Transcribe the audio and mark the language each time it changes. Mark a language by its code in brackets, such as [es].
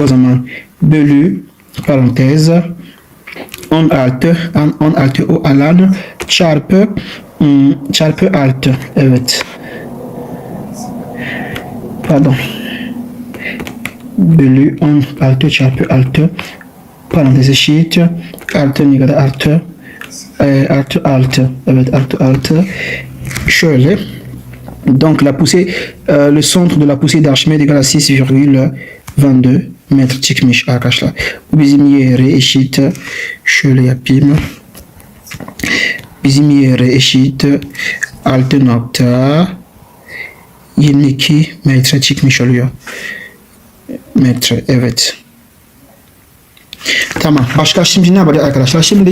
[tr] O zaman bölü parantez 16 o alan çarpı 6. Evet. Pardon. Bölü 16 çarpı 6 parantez eşit artı ne kadar artı artı 6. Evet artı 6. Şöyle. [fr] Donc la poussée, le centre de la poussée d'Archimède égale à 6,22 [tr] metre çıkmış arkadaşlar. Bu bizim yere eşit. Şöyle yapayım. Bizim yere eşit 6,22 metre çıkmış oluyor. Metre evet. Tamam. Başka şimdi ne yapacağız arkadaşlar?